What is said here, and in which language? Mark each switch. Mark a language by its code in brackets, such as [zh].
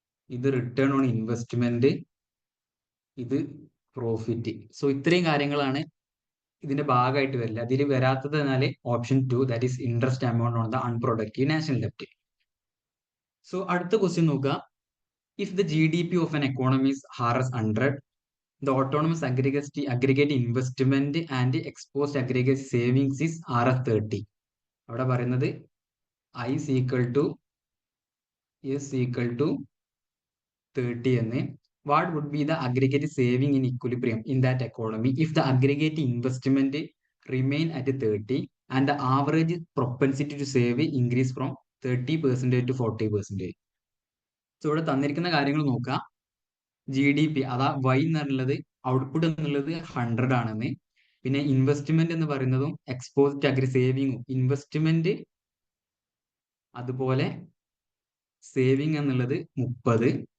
[en] ഇത് return on investment, ഇത് profit. [ml] So ഇത്രയും കാര്യങ്ങളാണ് ഇതിന്റെ ഭാഗമായിട്ട് വരില്ല. അതിൽ വരാത്തത് എന്നാല് [en] Option 2, that is interest amount on the unproductive national ഡെപ്റ്റ്. [ml] So അടുത്ത ക്വസ്റ്റ്യൻ നോക്കുക. [en] If the GDP of an economy is RS100, the autonomous aggregate investment and exposed aggregate savings is RS30. [ml] അവിടെ പറയുന്നത് [en] I is equal to S equal to 30 [ml] എന്ന്. [en] What would be the aggregate saving in equilibrium in that economy if the aggregate investment remain at 30 and the average propensity to save increase from 30% to 40%? [ml] So ഇവിടെ തന്നിരിക്കുന്ന കാര്യങ്ങൾ നോക്കുക. GDP അതാ Y എന്നുള്ളത്, output എന്നുള്ളത് 100 ആണെന്ന്. പിന്നെ ഇൻവെസ്റ്റ്മെന്റ് എന്ന് പറയുന്നതും എക്സ്പോസ്ഡ് അഗ്രി സേവിങ്ങും, ഇൻവെസ്റ്റ്മെന്റ് അതുപോലെ സേവിങ് എന്നുള്ളത് 30.